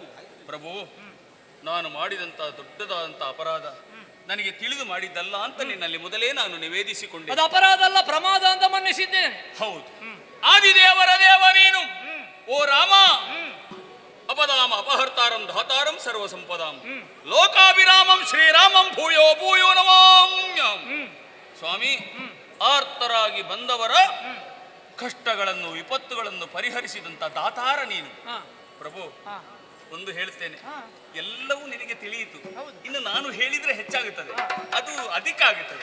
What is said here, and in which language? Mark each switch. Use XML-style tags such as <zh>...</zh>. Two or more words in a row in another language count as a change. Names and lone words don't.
<kn>ಪ್ರಭು, ನಾನು ಮಾಡಿದಂತ ದೊಡ್ಡದಾದಂತ ಅಪರಾಧ ನನಗೆ ತಿಳಿದು ಮಾಡಿದ್ದಲ್ಲ ಅಂತ ನಿನ್ನಲ್ಲಿ ಮೊದಲೇ ನಾನು ನಿವೇದಿಸಿಕೊಂಡೆ. ಅದು ಅಪರಾಧ ಅಲ್ಲ, ಪ್ರಮಾದ ಅಂತ ಮನ್ನಿಸಿದ್ದೇನೆ. ಹೌದು, ಆದಿದೇವರ ದೇವ ನೀನು ಓ ರಾಮ.</kn> <sa>ಅಪದಾಮ ಅಪಹರ್ತಾರಂ ಧಾತಾರಂ ಸರ್ವ ಸಂಪದಾಂ ಲೋಕಾಭಿರಾಮಂ ಶ್ರೀರಾಮಂ ಭೂಯೋ ಭೂಯೋ ನಮಾಮ್ಯಂ.</sa> <kn>ಸ್ವಾಮಿ, ಆರ್ತರಾಗಿ ಬಂದವರ ಕಷ್ಟಗಳನ್ನು ವಿಪತ್ತುಗಳನ್ನು ಪರಿಹರಿಸಿದಂತ ದಾತಾರ ನೀನು. ಪ್ರಭು, ಒಂದು ಹೇಳ್ತೇನೆ, ಎಲ್ಲವೂ ನಿನಗೆ ತಿಳಿಯಿತು. ಇನ್ನು ನಾನು ಹೇಳಿದ್ರೆ ಹೆಚ್ಚಾಗುತ್ತದೆ, ಅದು ಅಧಿಕ ಆಗುತ್ತದೆ.</kn>